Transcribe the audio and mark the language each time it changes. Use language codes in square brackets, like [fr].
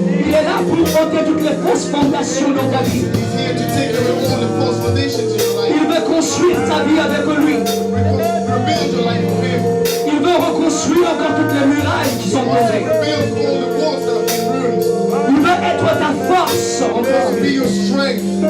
[fr] Il est là pour ôter toutes les fausses fondations dans ta vie. [en] He's here to take away all the false foundations in your life. [fr] Il veut construire ta vie avec lui. [en] Rebuild your life with him. [fr] Il veut reconstruire encore toutes les murailles qui sont tombées. [en] Rebuild all the walls that have been ruined. [fr] Il veut être ta force [en] He [fr] encore. [en] wants to be your strength.